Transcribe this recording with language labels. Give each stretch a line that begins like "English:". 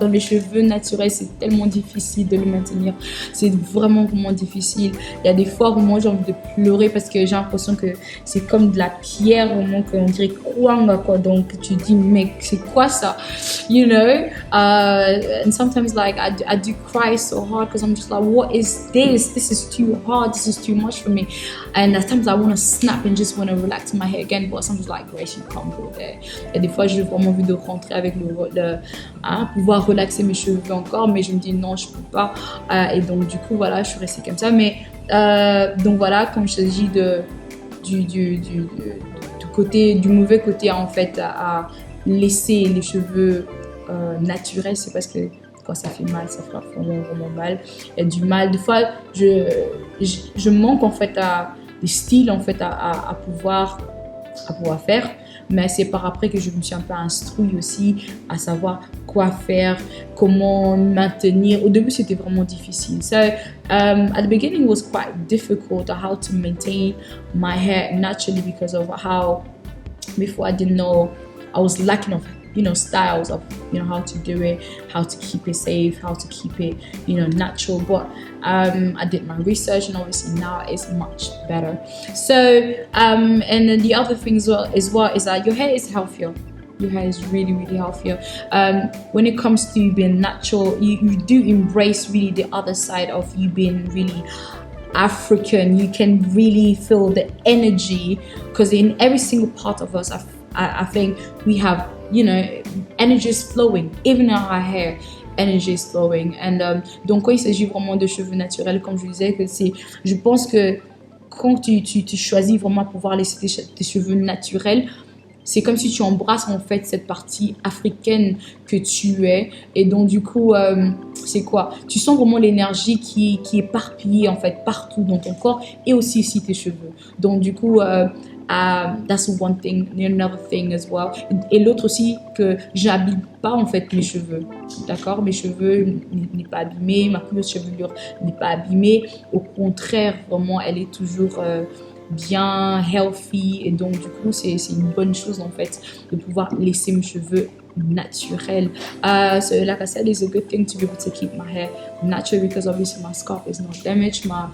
French: Dans les cheveux naturels, c'est tellement difficile de le maintenir. C'est vraiment, vraiment difficile. Il y a des fois où moi j'ai envie de pleurer parce que j'ai l'impression que c'est comme de la pierre, vraiment, qu'on dirait quoi. Donc tu dis, mec, c'est quoi ça?
English: You know? And sometimes like I do cry so hard because I'm just like, what is this? This is too hard. This is too much for me. And at times I want to snap and just want to relax my hair again. But sometimes like, Grace, you can't go there.
French: Et des fois, j'ai vraiment envie de rentrer avec pouvoir relaxer mes cheveux encore, mais je me dis non, je peux pas. Et donc du coup, voilà, je suis restée comme ça. Mais donc voilà, quand il s'agit du mauvais côté en fait à laisser les cheveux naturels, c'est parce que quand ça fait mal, ça fait vraiment, vraiment mal. Il y a du mal. Des fois, je manque en fait des styles en fait à pouvoir faire. Mais c'est par après que je me suis un peu instruite aussi à savoir quoi faire, comment maintenir. Au début, c'était vraiment difficile.
English: So, at the beginning, it was quite difficult how to maintain my hair naturally because of how, before I didn't know, I was lacking of, styles of, how to do it, how to keep it safe, how to keep it, natural. But I did my research, and obviously now it's much better. So, and then the other thing as well is that your hair is healthier. Your hair is really, really healthier. When it comes to being natural, you do embrace really the other side of you being really African. You can really feel the energy, because in every single part of us, I think we have, energy is flowing, even in our hair. Energy is flowing.
French: And donc quand il s'agit vraiment de cheveux naturels, comme je disais, je pense que quand tu choisis vraiment pouvoir laisser tes cheveux naturels, c'est comme si tu embrasses en fait cette partie africaine que tu es. Et donc du coup, c'est quoi? Tu sens vraiment l'énergie qui est éparpillée en fait partout dans ton corps et aussi ici tes cheveux. Donc du coup,
English: that's one thing, another thing as well.
French: Et l'autre aussi, que j'habille pas en fait mes cheveux, d'accord? Mes cheveux n'est pas abîmée, ma couleur de chevelure n'est pas abîmée. Au contraire, vraiment, elle est toujours bien healthy. Et donc du coup, c'est une bonne chose en fait de pouvoir laisser mes cheveux naturel.
English: So like I said, it's a good thing to be able to keep my hair natural, because obviously my scalp is not damaged.